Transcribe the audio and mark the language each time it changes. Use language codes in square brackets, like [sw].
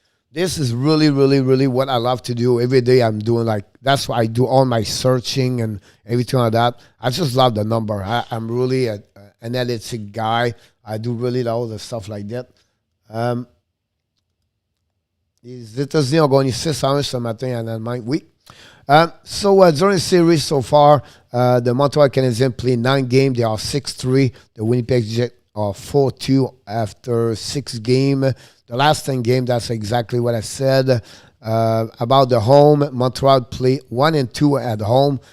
[en] This is really, really, really what I love to do. Every day I'm doing that's why I do all my searching and everything like that. I just love the number. I'm really an analytic guy. I do really all the stuff like that. [fr] Les États-Unis ont gagné 6-1 ce matin en Allemagne. Oui. [en] So during the series so far, the Montreal Canadiens play 9 games. They are 6-3. The Winnipeg Jets are 4-2 after 6 games. The last 10 games, that's exactly what I said. About the home, Montreal play 1-2 at home.